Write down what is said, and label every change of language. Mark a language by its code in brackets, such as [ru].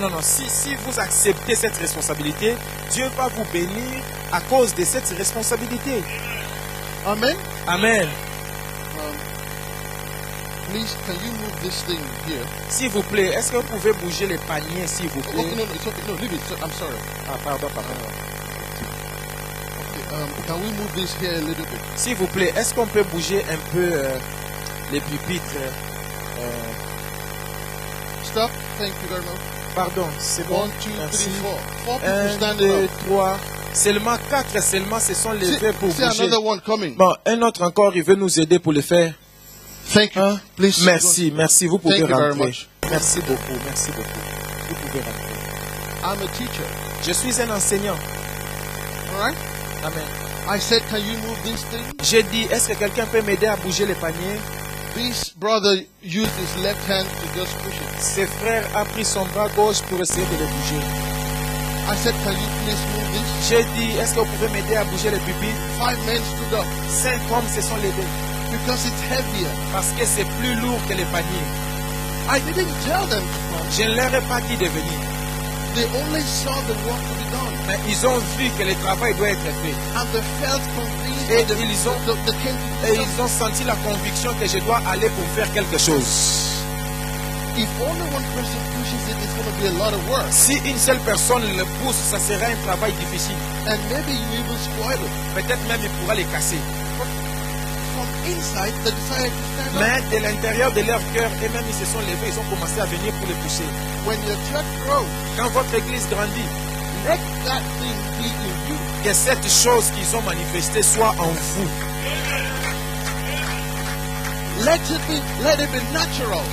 [fr] non, si vous acceptez cette responsabilité, Dieu va vous bénir à cause de cette responsabilité. [en] Amen. Amen. Please, can you move this thing here? [fr] S'il vous plaît, est-ce que vous pouvez bouger les paniers, s'il vous [en] Okay, [fr] plaît? [en] no, it's okay. No, leave it. I'm sorry. [fr] Ah, pardon. [en] Okay, can we move this here a little bit? [fr] S'il vous plaît, est-ce qu'on peut bouger un peu les pupitres? [en] Stop. Thank you very much. [fr] Pardon, c'est bon. [en] 1, 2, 3, [fr] Merci. [en] 4. 4 people 1, standing 2, up. 3. [fr] Seulement 4 seulement se sont levés pour [en] See [fr] bouger. [en] another one coming. [fr] Bon, un autre encore, il veut nous aider pour le faire. [en] Thank you. Hein? Please. [fr] Merci, vous pouvez [en] Thank you very [fr] rentrer. [en] much. [fr] Merci beaucoup. Vous pouvez rentrer. [en] I'm a teacher. [fr] Je suis un enseignant. [en] All right. Amen. I said, can you move this thing? [fr] J'ai dit, est-ce que quelqu'un peut m'aider à bouger les paniers? [en] This brother used his left hand to just push it. [fr] Ce frère a pris son bras gauche pour essayer de le bouger. [en] I said, can you please move this? [fr] J'ai dit, est-ce que vous pouvez m'aider à bouger les pupitres? [en] 5 men stood up [fr] 5 hommes se sont levés [en] because it's heavier. [fr] parce que c'est plus lourd que les paniers. [en] I didn't tell them to come. [fr] Je ne leur ai pas dit de venir, [en] They only saw the work to be done. [fr] mais ils ont vu que le travail doit être fait. [en] And they felt convinced [fr] Et [en] that they came to [fr] Et [en] do [fr] ils ont senti la conviction que je dois aller pour faire quelque chose. [en] If only one person pushes it, it's going to be a lot of work. [fr] Si une seule personne le pousse, ça sera un travail difficile. [en] And maybe you even spoil it. [fr] Peut-être même il pourra les casser. [en] From inside, they decided to stand up. [fr] Mais de l'intérieur de leur cœur, eux-mêmes ils se sont levés, ils ont commencé à venir pour les pousser. [en] When your church grows, [fr] Quand votre église grandit, [en] let that thing be in you. [fr] que cette chose qu'ils ont manifestée soit en vous. [en] Let it be natural.